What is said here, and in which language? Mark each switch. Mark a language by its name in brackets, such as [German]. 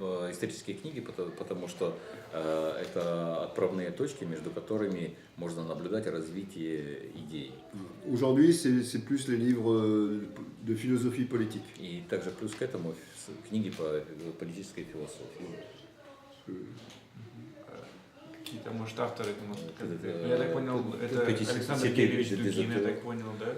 [Russian] Исторические книги, потому что это отправные точки, между которыми можно наблюдать развитие идей. [French] Aujourd'hui, c'est plus les livres de philosophie politique. [Russian] И также плюс к этому книги по политической философии. Какие-то, может, авторы, Это, я так понял, это Александр Кириллович Дукин, я так poнял, да?